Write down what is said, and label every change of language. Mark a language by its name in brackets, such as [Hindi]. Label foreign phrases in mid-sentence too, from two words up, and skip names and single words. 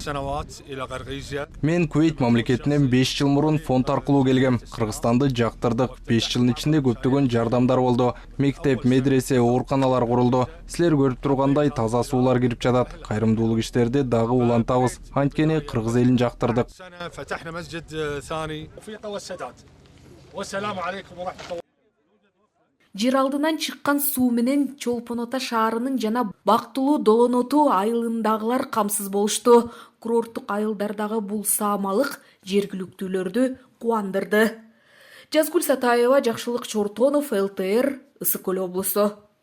[Kyrgyz] Мен Кувейт мамлекетинен 5 жыл мурун фонд аркылуу келгем. Кыргызстанды жактырдык. 5 жылдын ичинде көптөгөн жардамдар болду. Мектеп, медресе, ооруканалар курулду. Силер көрүп тургандай таза суулар кирип жатат. Кайрымдуулук иштерди дагы улантабыз. Анткени кыргыз элин жактырдык. [Arabic] فتحنا مسجد ثاني وفي قوى السداد والسلام عليكم ورحمة الله. [Kyrgyz] Жер алдынан чыккан суу менен Чолпон Ата шаарынын жана Бактылуу Долоноту айылындагылар камсыз болушту. Курорттук айылдардагы бул саамалык жергиликтүүлөрдү кубандырды. Жазгүл Сатаева, Жакшылык Чортонов, ЛТР, Ысык Көл облусу.